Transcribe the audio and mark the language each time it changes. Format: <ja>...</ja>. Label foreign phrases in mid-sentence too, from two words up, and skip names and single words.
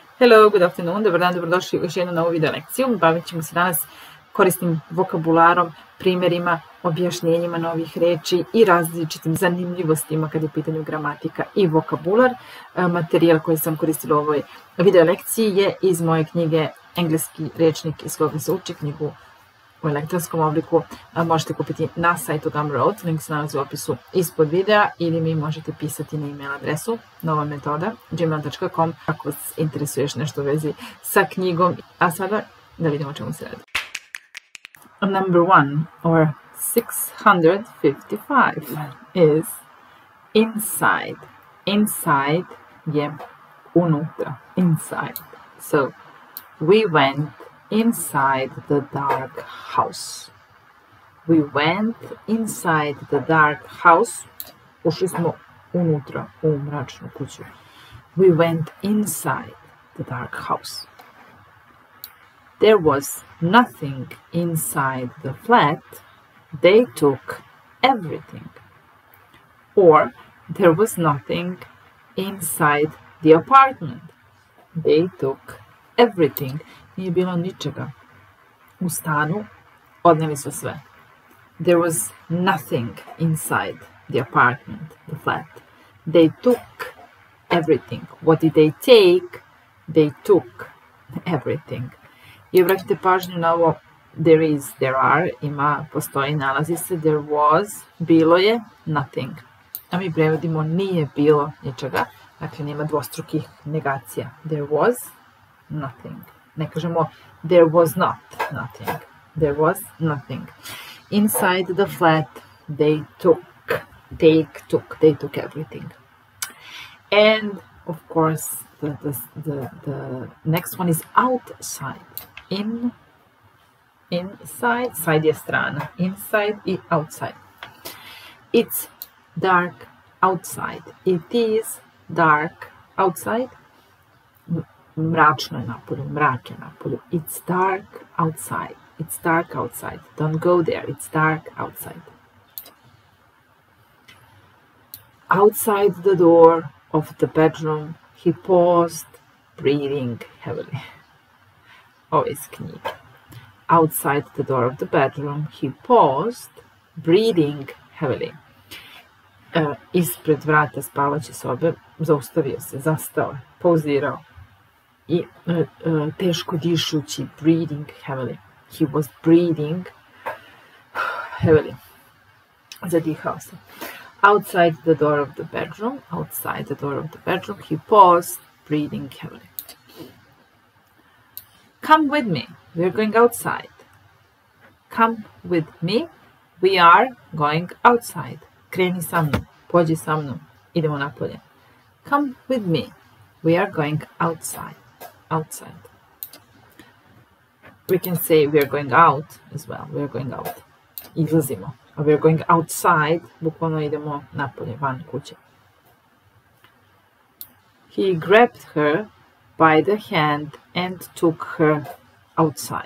<en>Hello, good afternoon,</en> <sr>dobar dan, dobrodošli u još jednu novu video lekciju. Bavit ćemo se danas korisnim vokabularom, primjerima, objašnjenjima novih reči i različitim zanimljivostima kad je u pitanju gramatika i vokabular. Materijal koji sam koristila u ovoj video lekciji je iz moje knjige Engleski rečnik iz Koga se uči, knjigu u elektronskom obliku. Možete kupiti na sajtu Gumroad, link se nalazi u opisu ispod videa, ili mi možete pisati na email adresu nova metoda gmail.com ako vas interesuje još nešto u vezi sa knjigom. A sada da vidimo o čemu se radi.</sr> <en>Number 1 or 655 is inside.</en> <sr>Inside je unutra.</sr> <en>Inside. So we went inside the dark house. We went inside the dark house.</en> <sr>Ušli smo unutra u mračnu kuću.</sr> <en>We went inside the dark house. There was nothing inside the flat. They took everything. Or there was nothing inside the apartment. They took everything.</en> <sr>Nije bilo ničega u stanu, odneli su sve.</sr> <en>There was nothing inside the apartment, the flat. They took everything. What did they take? They took everything.</en> <sr>I obratite pažnju na ovo</sr> <en>there is, there are,</en> <sr>ima, postoji, nalazi se,</sr> <en>there was,</en> <sr>bilo je, nothing. A mi prevodimo nije bilo ničega, dakle nema dvostrukih negacija.</sr> <en>There was nothing.</en> <sr>Ne kažemo</sr> <en>there was not nothing. There was nothing. Inside the flat they took everything. And of course the next one is outside.</en> <sr>Inside, side je strana.</sr> <en>Inside i outside. It's dark outside. It is dark outside.</en> <sr>Mračno je napolju, mrak je napolju.</sr> <en>It's dark outside. It's dark outside. Don't go there. It's dark outside. Outside the door of the bedroom, he paused, breathing heavily.</en> <sr>Ovo je iz knjige.</sr> <en>Outside the door of the bedroom, he paused, breathing heavily.</en> <sr>Ispred vrata spavaće sobe zaustavio se, zastao je, pauzirao. I teško dišući,</sr> <en>breathing heavily. He was breathing heavily.</en> <sr>Zadihao se.</sr> <en>Outside the door of the bedroom, he paused, breathing heavily. Come with me, we are going outside. Come with me, we are going outside.</en> <sr>Kreni sa mnom, pođi sa mnom, idemo napolje.</sr> <en>Come with me, we are going outside. Outside. We can say we are going out as well. We are going out. Izlazimo. A we are going outside.</en> <sr>Bukvalno idemo napolje, van kuće.</sr> <en>He grabbed her by the hand and took her outside.</en>